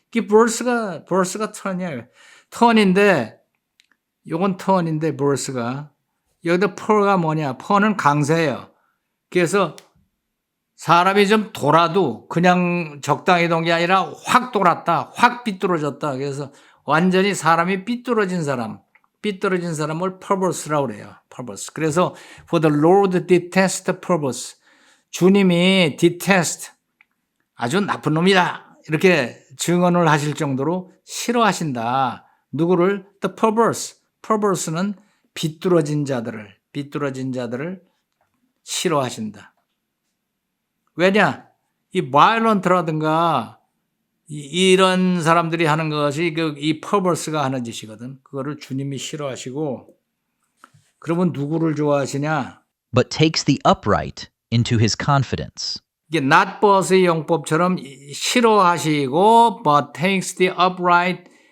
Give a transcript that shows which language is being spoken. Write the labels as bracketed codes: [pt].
[ko] 이 verse가 turn이에요. turn인데 요건 turn인데 verse가 여기다 per가 뭐냐? per는 강세예요. 그래서 사람이 좀 돌아도 그냥 적당히 돈 게 아니라 확 돌았다. 확 삐뚤어졌다. 그래서 완전히 사람이 삐뚤어진 사람을 perverse라고 그래요. [en] perverse. 그래서 for the Lord detest perverse. [ko] 주님이 detest, 아주 나쁜 놈이다. 이렇게 증언을 하실 정도로 싫어하신다. 누구를? [en] The perverse. [ko] perverse는 비뚤어진 자들을 싫어하신다. 왜냐? 이 violent라든가 이런 사람들이 하는 것이 이 perverse가 하는 짓이거든. 그거를 주님이 싫어하시고, 그러면 누구를 좋아하시냐? [en] but takes the upright into his confidence. [ko] 이게 not but의 용법처럼 싫어하시고 [en] but takes the upright.